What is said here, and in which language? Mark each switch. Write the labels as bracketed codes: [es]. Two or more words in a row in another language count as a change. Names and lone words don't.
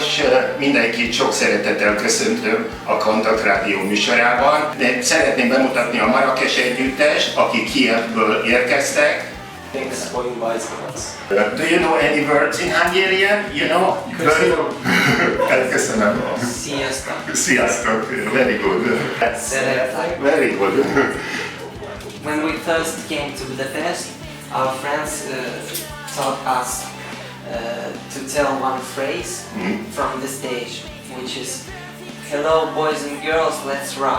[hu] Mindenkit sok szeretettel köszöntöm a Kontakt Rádió műsorában. De szeretném bemutatni a Marakesh együttest, akik Kijevből érkeztek. [en] Thanks for inviting us. Do you know any words in Hungarian? You know? [hu] Köszönöm. Sziasztok. Sziasztok. [en] Very good. [hu] Szeretlek. [en] Very good. When we first came to Budapest, our friends taught us to tell one phrase from the stage, which is "Hello, boys and girls, let's rock."